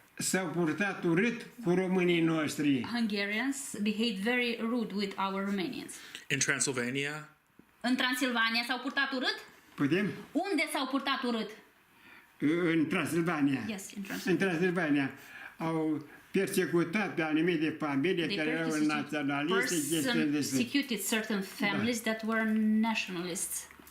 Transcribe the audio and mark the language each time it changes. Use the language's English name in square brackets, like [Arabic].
[Romanian] S-au purtat urât cu românii noștri. [English] Hungarians behaved very rude with our Romanians. In Transylvania? [Romanian] În Transilvania s-au purtat urât? Putem? Unde s-au purtat urât? În Transylvania. [English] Yes, in Transylvania. [Romanian] În Transylvania au persecutat pe anumite familii care erau naționaliste. [English] Persecuted certain families that were nationalists.